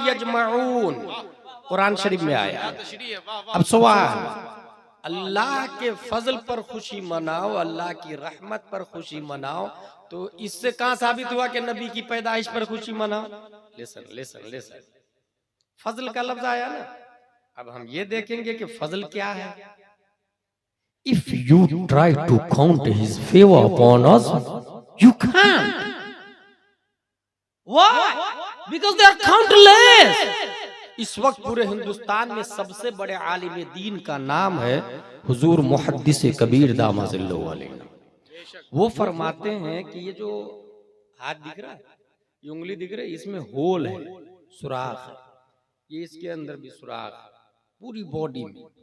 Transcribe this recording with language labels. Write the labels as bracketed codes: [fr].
[hi] यजमाऊन कुरान शरीफ में आया। अब सवाल, अल्लाह के फजल पर खुशी मनाओ, अल्लाह की रहमत पर खुशी मनाओ, तो इससे कहां साबित हुआ कि नबी की पैदाइश पर खुशी मनाओ? [en] listen listen listen, [hi] फजल का लफ्ज आया ना। अब हम ये देखेंगे कि फजल क्या है। [en] If you try to count his favour upon us, you can't. Why? Because they are countless. [hi] इस वक्त पूरे हिंदुस्तान में सबसे बड़े आलिम दीन का नाम है हुजूर मुहद्दिस कबीर दामजिल्लहु अलैहि। वो फरमाते हैं कि ये जो हाथ दिख रहा है, ये उंगली दिख रही है, इसमें होल है, सुराख है, ये इसके अंदर भी सुराख है, पूरी बॉडी में।